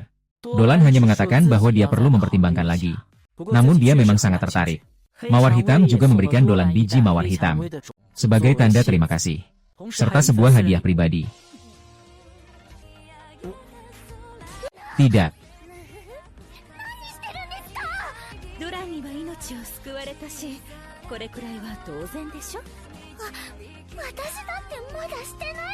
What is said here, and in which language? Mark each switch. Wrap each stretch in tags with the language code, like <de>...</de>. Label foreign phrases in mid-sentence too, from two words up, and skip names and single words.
<id>Dolan hanya mengatakan bahwa dia perlu mempertimbangkan lagi. Namun dia memang sangat tertarik. Mawar hitam juga memberikan Dolan biji mawar hitam sebagai tanda terima kasih, serta sebuah hadiah pribadi. Tidak.</id> <ja>ドランには命を救われたし、これくらいは当然でしょ。私だってまだして</ja>